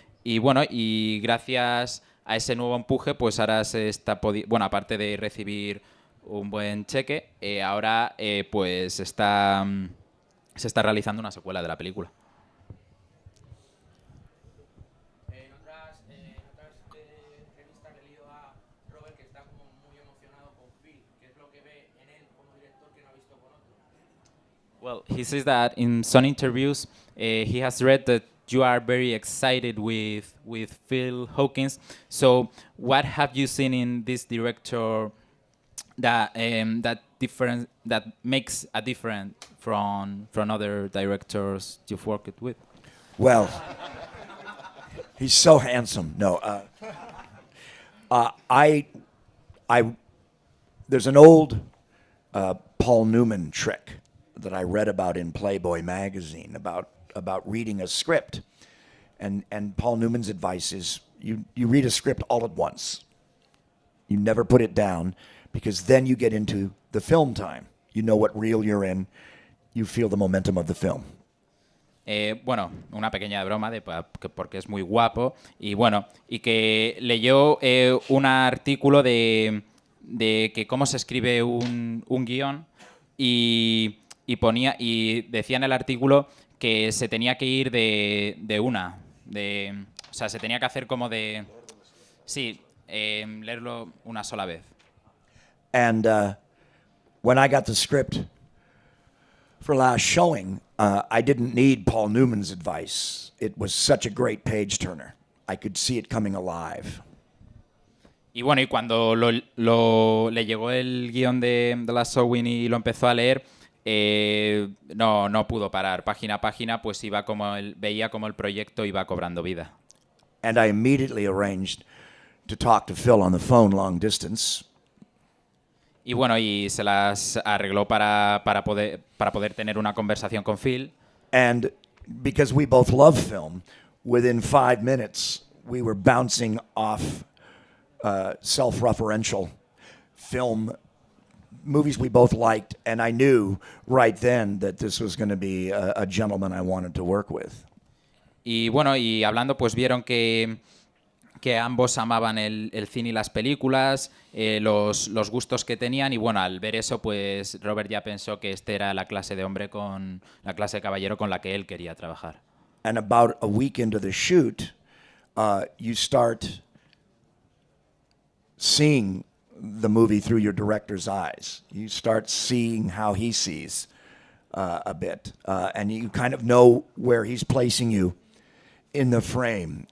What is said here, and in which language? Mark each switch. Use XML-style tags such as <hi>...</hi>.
<es>Y bueno, y gracias a ese nuevo empuje, pues ahora se está bueno, aparte de recibir un buen cheque, ahora pues está se está realizando una secuela de la película. En otras entrevistas he leído a Robert que está como muy emocionado con Phil, que es lo que ve en él como director que no ha visto con otro.</es> <en>Well, he says that in some interviews he has read that you are very excited with Phil Hawkins. So, what have you seen in this director that that makes a difference from other directors you've worked with? Well, he's so handsome. No, there's an old Paul Newman trick that I read about in Playboy magazine about reading a script, and Paul Newman's advice is you read a script all at once. You never put it down, because then you get into the film time. You know what reel you're in. You feel the momentum of the film.</en> <es>Bueno, una pequeña broma porque es muy guapo y bueno, y que leyó un artículo de que cómo se escribe un guión y decía en el artículo que se tenía que ir de una, o sea, se tenía que hacer como de, sí, leerlo una sola vez.</es> <en>And when I got the script for Last Showing, I didn't need Paul Newman's advice. It was such a great page turner. I could see it coming alive.</en> <es>Y bueno, y cuando le llegó el guión de The Last Showing y lo empezó a leer, no pudo parar. Página a página, pues veía como el proyecto iba cobrando vida.</es> <en>And I immediately arranged to talk to Phil on the phone long distance.</en> <es>Y bueno, y se las arregló para poder tener una conversación con Phil.</es> <en>And because we both love film, within 5 minutes we were bouncing off self-referential film movies we both liked, and I knew right then that this was going to be a gentleman I wanted to work with.</en> <es>Y bueno, y hablando, pues vieron que ambos amaban el cine y las películas, los gustos que tenían, y bueno, al ver eso, pues Robert ya pensó que este era la clase de hombre, la clase de caballero con la que él quería trabajar.</es> <en>And about a week into the shoot, you start seeing the movie through your director's eyes. You start seeing how he sees a bit, and you kind of know where he's placing you in the frame.</en>